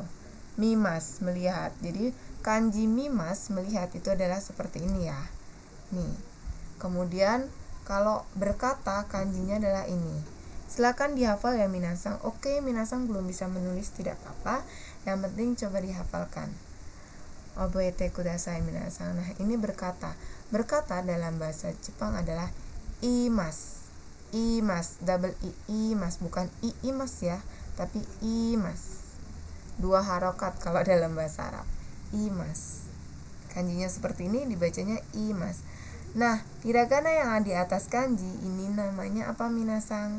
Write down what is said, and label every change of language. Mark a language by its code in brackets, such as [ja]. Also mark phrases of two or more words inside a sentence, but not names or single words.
[id] Mimas, melihat. Jadi kanji mimas, melihat itu adalah seperti ini ya. Nih. Kemudian kalau berkata kanjinya adalah ini. Silakan dihafal ya minasang. Oke, minasang belum bisa menulis tidak apa-apa. Yang penting coba dihafalkan. [ja] 覚えてください皆さん. [id] Nah, ini berkata. Berkata dalam bahasa Jepang adalah imas. Imas, double i, imas, bukan imas ya, tapi imas. 2 harokat kalau dalam bahasa Arab. Imas. Kanjinya seperti ini, dibacanya imas. Nah, hiragana yang di atas kanji ini namanya apa minasang?